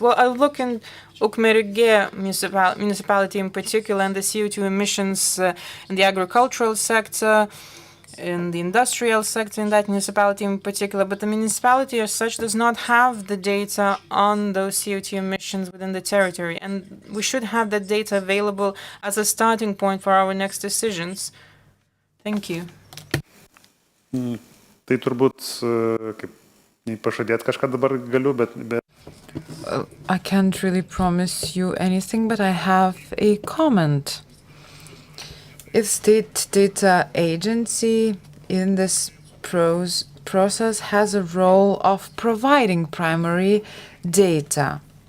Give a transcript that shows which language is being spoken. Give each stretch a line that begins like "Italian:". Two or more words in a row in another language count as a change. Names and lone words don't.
English: Well, I look in Ukmergė municipality in particular, and the CO2 emissions in the agricultural sector, in the industrial sector in that municipality in particular, but the municipality as such does not have the data on those CO2 emissions within the territory, and we should have that data available as a starting point for our next decisions. Thank you.
Lithuanian: Tai turbūt, kaip pažadėt kažką dabar galiu, bet...
English: I can't really promise you anything, but I have a comment. If state data agency in this process has a role of providing primary data.